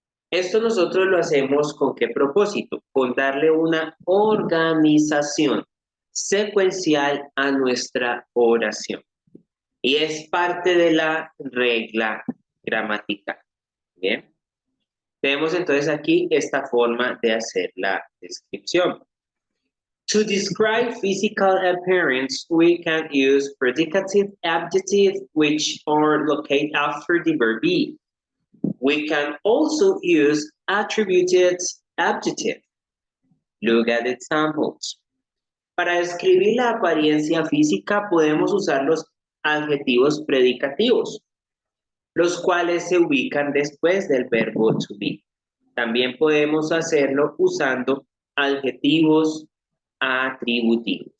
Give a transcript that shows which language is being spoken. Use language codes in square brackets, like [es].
[es] Esto nosotros lo hacemos ¿con qué propósito? Con darle una organización secuencial a nuestra oración. Y es parte de la regla gramatical. Bien. Tenemos entonces aquí esta forma de hacer la descripción. [en] To describe physical appearance, we can use predicative adjectives which are located after the verb be. We can also use attributed adjective. Look at examples. [es] Para describir la apariencia física podemos usar los adjetivos predicativos, los cuales se ubican después del verbo to be. También podemos hacerlo usando adjetivos atributivos.